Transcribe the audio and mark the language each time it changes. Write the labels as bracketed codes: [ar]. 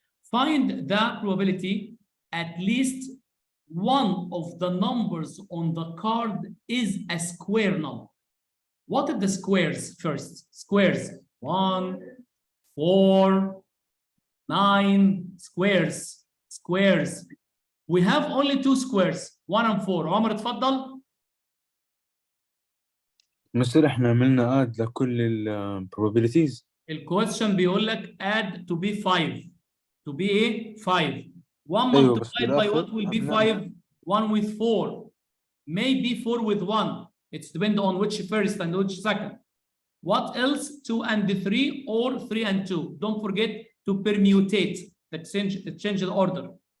[en] Find the probability at least one of the numbers on the card is a square number. What are the squares first? Squares. 1, 4, 9, squares. Squares. We have only 2 squares, 1 and 4. [ar] عمر اتفضل. مستر احنا عملنا add لكل ال probabilities. الكويستشن بيقول لك [en] add to be 5. To be [ar] ايه؟ [en] 5. 1 [ar] أيوة بس [en] multiplied by what will be [ar] عملنا [en] 5? 1 with 4. Maybe 4 with 1. It's depend on which first and which second. What else? 2 and 3 or 3 and 2. Don't forget to permutate, change the order.